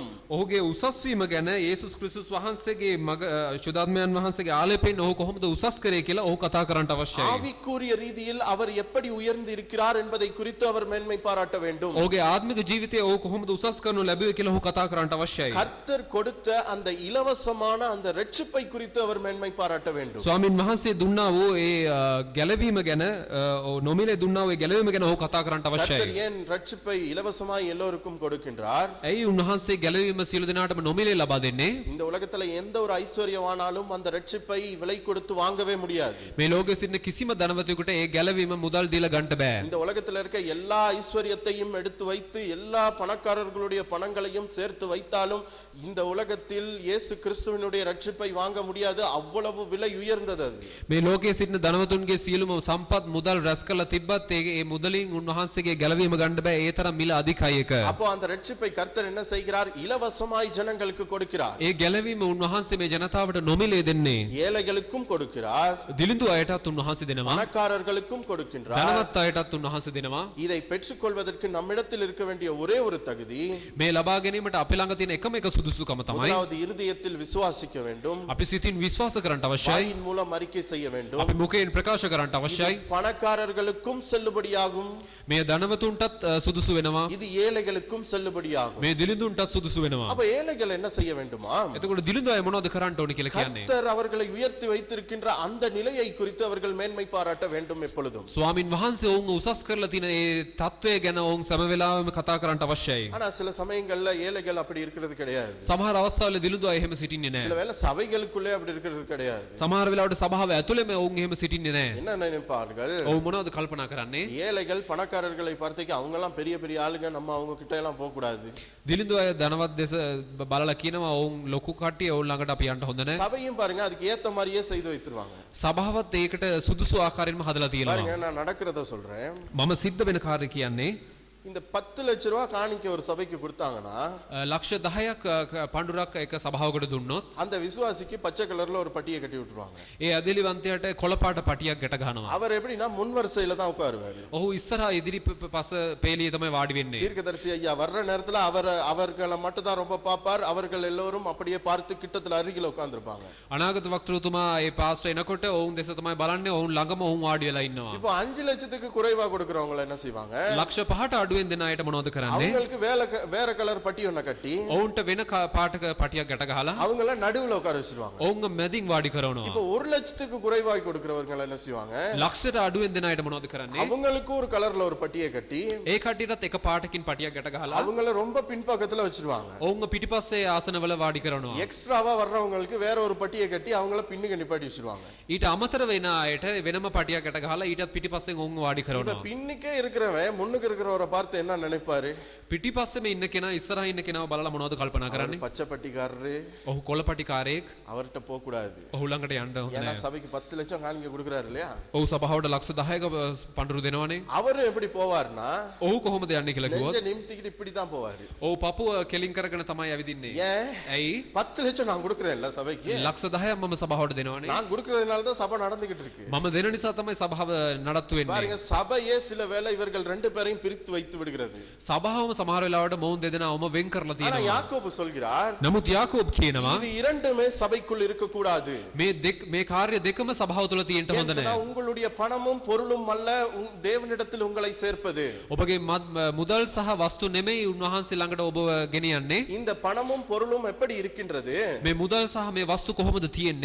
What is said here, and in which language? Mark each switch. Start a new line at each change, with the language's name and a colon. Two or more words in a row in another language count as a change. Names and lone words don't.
Sinhala: ඔහුගේ උසස් වීම ගැන යේසුස් ක්‍රිස්තුස් වහන්සේගේ මග ශුද්ධාත්මයන් වහන්සේගේ ආලේපයෙන් ඔහු කොහොමද උසස් කරේ කියලා ඔහු කතා කරන්නට අවශ්‍යයි.
Tamil: ஆவிக்குரிய ரீதியில் அவர் எப்படி உயர்ந்து இருக்கிறார் என்பதை குறித்து அவர் மேன்மை பாராட்ட வேண்டும்.
Sinhala: ඔහුගේ ආත්මික ජීවිතයේ ඔහු කොහොමද උසස් කරනු ලැබුවේ කියලා ඔහු කතා කරන්නට අවශ්‍යයි.
Tamil: கர்த்தர் கொடுத்த அந்த இலவசமான அந்த ரட்சிப்பை குறித்து அவர் மேன்மை பாராட்ட வேண்டும்.
Sinhala: ස්වාමින් වහන්සේ දුන්නා වූ ඒ ගැලවීම ගැන නොමිලේ දුන්නා වූ ඒ ගැලවීම ගැන ඔහු කතා කරන්නට අවශ්‍යයි.
Tamil: கர்த்தர் ஏன் ரட்சிப்பை இலவசமாய் எல்லோருக்கும் கொடுக்கின்றார்?
Sinhala: ඇයි උන්වහන්සේ ගැලවීම සියලු දෙනාටම නොමිලේ ලබා දෙන්නේ?
Tamil: இந்த உலகத்துல எந்த ஒரு ஐஸ்வர்யவானாலும் அந்த ரட்சிப்பை விலை கொடுத்து வாங்கவே முடியாது.
Sinhala: මේ ලෝකෙ සිටින කිසිම ධනවතෙකුට ඒ ගැලවීම මුදල් දීලා ගන්න බෑ.
Tamil: இந்த உலகத்துல இருக்க எல்லா ஐஸ்வர்யத்தையும் எடுத்து வைத்து எல்லா பணக்காரர்களுடைய பணங்களையும் சேர்த்து வைத்தாலும் இந்த உலகத்தில் இயேசு கிறிஸ்துவினுடைய ரட்சிப்பை வாங்க முடியாது. அவ்வளவு விலை உயர்ந்தது அது.
Sinhala: මේ ලෝකයේ සිටින ධනවතුන්ගේ සියලුම සම්පත් මුදල් රැස් කරලා තිබ්බත් ඒ මුදලින් උන්වහන්සේගේ ගැලවීම ගන්න බෑ. ඒ තරම් මිල අධිකයි එක.
Tamil: அப்போ அந்த ரட்சிப்பை கர்த்தர் என்ன செய்கிறார்? இலவசமாய் ஜனங்களுக்கு கொடுக்கிறார்.
Sinhala: ඒ ගැලවීම උන්වහන්සේ මේ ජනතාවට නොමිලේ දෙන්නේ.
Tamil: ஏழைகளுக்கும் கொடுக்கிறார்,
Sinhala: දිලිඳු අයටත් උන්වහන්සේ දෙනවා.
Tamil: பணக்காரர்களுக்கும் கொடுக்கின்றார்.
Sinhala: ධනවත් අයටත් උන්වහන්සේ දෙනවා.
Tamil: இதை பெற்றுக்கொள்வதற்கு நம்மிடத்தில் இருக்க வேண்டிய ஒரே ஒரு தகுதி,
Sinhala: මේ ලබා ගැනීමට අපේ ළඟ තියෙන එකම එක සුදුසුකම තමයි
Tamil: முதலாவது இருதயத்தில் விசுவாசிக்க வேண்டும்,
Sinhala: අපි සිතින් විශ්වාස කරන්න අවශ්‍යයි.
Tamil: வாயின் மூலம் அறிக்கை செய்ய வேண்டும்.
Sinhala: අපි මුඛයෙන් ප්‍රකාශ කරන්න අවශ්‍යයි.
Tamil: பணக்காரர்களுக்கும் செல்லுபடியாகும்,
Sinhala: මේ ධනවතුන්ටත් සුදුසු වෙනවා.
Tamil: இது ஏழைகளுக்கும் செல்லுபடியாகும்.
Sinhala: මේ දිලිඳුන්ටත් සුදුසු වෙනවා.
Tamil: அப்ப ஏழைகள் என்ன செய்ய வேண்டுமா?
Sinhala: එතකොට දිලිඳු අය මොනවද කරන්න ඕනේ කියලා කියන්නේ?
Tamil: கர்த்தர் அவர்களை உயர்த்தி வைத்திருக்கின்ற அந்த நிலையை குறித்து அவர்கள் மேன்மை பாராட்ட வேண்டும் எப்பொழுதும்.
Sinhala: ස්වාමින් වහන්සේ ඔවුන් උසස් කරලා තියෙන ඒ தત્ත්වය ගැන ඔවුන් සෑම වෙලාවෙම කතා කරන්නට අවශ්‍යයි.
Tamil: ஆனா சில சமயங்கள்ல ஏழைகள் அப்படி இருக்கிறது கிடையாது.
Sinhala: සමහර අවස්ථාවල දිලිඳු අය එහෙම සිටින්නේ
Tamil: சில
Sinhala: නැහැ.
Tamil: வேளை சபைகளுக்குள்ளே அப்படி இருக்கிறது கிடையாது.
Sinhala: සමහර වෙලාවට සභාව ඇතුළේම ඔවුන් එහෙම සිටින්නේ නැහැ.
Tamil: என்ன நினைப்பார்கள்?
Sinhala: ඔවුන් මොනවද කල්පනා කරන්නේ?
Tamil: ஏழைகள் பணக்காரர்களை பார்த்துக்கு அவங்க எல்லாம் பெரிய பெரிய ஆளுங்க, நம்ம அவங்க கிட்ட எல்லாம் போக கூடாது.
Sinhala: දිලිඳු අය ධනවත් දෙස බලලා කියනවා ඔවුන් ලොකු කට්ටිය ඔවුන් ළඟට අපි යන්න හොඳ නැහැ.
Tamil: சபையும் பாருங்க அதுக்கு ஏத்த மாதிரியே செய்து வைத்துருவாங்க.
Sinhala: සභාවත් ඒකට සුදුසු ආකාරයෙන්ම හදලා තියෙනවා.
Tamil: பாருங்க நான் நடக்கிறத சொல்றேன்.
Sinhala: මම සිද්ධ වෙන කාර්ය කියන්නේ
Tamil: இந்த 10 லட்ச ரூபாய் காணிக்க ஒரு சபைக்கு கொடுத்தாங்கன்னா
Sinhala: ලක්ෂ 10ක් පඬුරක් එක සභාවකට දුන්නොත්
Tamil: அந்த விசுவாசிக்கு பச்சை கலர்ல ஒரு பட்டியை கட்டி விட்டுருவாங்க.
Sinhala: ඒ අදිලිවන්තයාට කොළපාට පටියක් ගැට ගන්නවා.
Tamil: அவர் எப்படின்னா முன் வரிசையில தான் உட்காருவாரு.
Sinhala: ඔහු ඉස්සරහා ඉදිරි පස පේලියේ තමයි වාඩි වෙන්නේ.
Tamil: தீர்க்கதரிசி ஐயா வர்ற நேரத்துல அவர்களை மட்டும் தான் ரொம்ப பாப்பார். அவர்கள் எல்லோரும் அப்படியே பார்த்து கிட்டத்துல அருகில உட்கார்ந்திருப்பாங்க.
Sinhala: අනාගත වක්තෘතුමා ඒ පාස්ටර් එනකොට ඔවුන් දෙස තමයි බලන්නේ. ඔවුන් ළඟම ඔවුන් වාඩි වෙලා ඉන්නවා.
Tamil: இப்போ 5 லட்சத்துக்கு குறைவா கொடுக்கறவங்க என்ன செய்வாங்க?
Sinhala: ලක්ෂ 5ට අඩුවෙන් දෙන අයට මොනවද කරන්නේ?
Tamil: அவங்களுக்கு வேற கலர் பட்டி ஒண்ண கட்டி
Sinhala: ඔවුන්ට වෙන පාටක පටියක් ගැට ගහලා
Tamil: அவங்கள நடுவுல உட்கார வச்சிருவாங்க.
Sinhala: ඔවුන්ව මැදින් වාඩි කරනවා.
Tamil: இப்போ 1 லட்சத்துக்கு குறைவாய் கொடுக்கறவங்க என்ன செய்வாங்க?
Sinhala: ලක්ෂයට අඩුවෙන් දෙන අයට මොනවද කරන්නේ?
Tamil: அவங்களுக்கு ஒரு கலர்ல ஒரு பட்டியை கட்டி
Sinhala: ඒ කට්ටියටත් එක පාටකින් පටියක් ගැට ගහලා
Tamil: அவங்கள ரொம்ப பின்பக்கத்துல வச்சிருவாங்க.
Sinhala: ඔවුන්ව පිටිපස්සේ ආසනවල වාඩි කරනවා.
Tamil: எக்ஸ்ட்ராவா வர்றவங்களுக்கு வேற ஒரு பட்டியை கட்டி அவங்கள பின்னுக்கு நிப்பாட்டி வச்சிருவாங்க.
Sinhala: ඊට අමතර වෙන අයට වෙනම පටියක් ගැට ගහලා ඊටත් පිටිපස්සෙන් ඔවුන්ව වාඩි
Tamil: இப்ப
Sinhala: කරනවා.
Tamil: பின்னுக்கே இருக்கிறவன் முன்னுக்கு இருக்கிறவரை பார்த்து என்ன நினைப்பாரு?
Sinhala: පිටිපස්සෙම ඉන්න කෙනා ඉස්සරහා ඉන්න කෙනාව බලලා මොනවද කල්පනා කරන්නේ?
Tamil: பச்சை பட்டிக்காரரு,
Sinhala: ඔහු කොළපටිකාරයෙක්,
Tamil: அவர்கிட்ட போக கூடாது.
Sinhala: ඔහු ළඟට යන්න හොඳ
Tamil: ஏன்னா
Sinhala: නැහැ.
Tamil: சபைக்கு 10 லட்சம் காணிக்க கொடுக்கறாரு இல்லையா?
Sinhala: ඔහු සභාවට ලක්ෂ 10ක පඬුරු දෙනවනේ.
Tamil: அவரு எப்படி போவார்னா
Sinhala: ඔහු කොහොමද යන්නේ කියලා කිව්වොත්
Tamil: நெஞ்ச நிமித்திக்கிட்டு இப்படி தான் போவாரு.
Sinhala: ඔහු පපුව කෙලින් කරගෙන තමයි ඇවිදින්නේ.
Tamil: ஏன்?
Sinhala: ඇයි?
Tamil: 10 லட்சம் நான் கொடுக்கறேன்ல சபைக்கு.
Sinhala: ලක්ෂ 10ක් මම සභාවට දෙනවනේ.
Tamil: நான் கொடுக்கறதுனால தான் சபை நடந்துகிட்டு இருக்கு.
Sinhala: මම දෙන නිසා තමයි සභාව නඩත්තු වෙන්නේ.
Tamil: பாருங்க சபையே சில வேளை இவர்கள் ரெண்டு பேரையும் பிரித்து வைத்து விடுகிறது.
Sinhala: සභාවම සමහර වෙලාවට මොවුන් දෙදෙනාවම වෙන් කරලා
Tamil: ஆனா
Sinhala: තියෙනවා.
Tamil: யாக்கோபு சொல்கிறார்
Sinhala: නමුත් යාකෝබ් කියනවා
Tamil: இது இரண்டுமே சபைக்குள் இருக்க கூடாது.
Sinhala: මේ කාර්ය දෙකම සභාව තුළ තියෙන්න හොඳ
Tamil: ஏன்னா
Sinhala: නැහැ.
Tamil: உங்களுடைய பணமும் பொருளும் அல்ல தேவனிடத்தில் உங்களை சேர்ப்பது.
Sinhala: ඔබගේ මුදල් සහ වස්තු නෙමෙයි උන්වහන්සේ ළඟට ඔබව ගෙනියන්නේ.
Tamil: இந்த பணமும் பொருளும் எப்படி இருக்கின்றது?
Sinhala: මේ මුදල් සහ මේ වස්තු කොහොමද තියෙන්නේ?